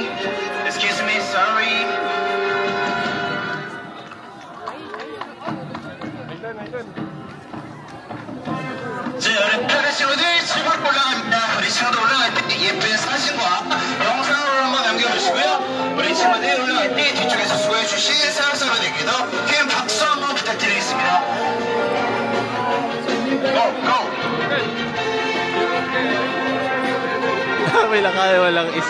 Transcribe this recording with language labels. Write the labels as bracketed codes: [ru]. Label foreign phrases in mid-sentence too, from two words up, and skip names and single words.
[en] Excuse me, sorry. [ko] 자, 우리 편의 친구들 집으로 올라갑니다. 우리 친구들 올라갈 때 예쁜 사진과 영상을 한번 남겨주시고요. 우리 친구들 올라갈 때 뒤쪽에서 수고해주신 사랑사랑님께도 큰 박수 한번 부탁드리겠습니다. [en] Go, go! [tl] walang isa.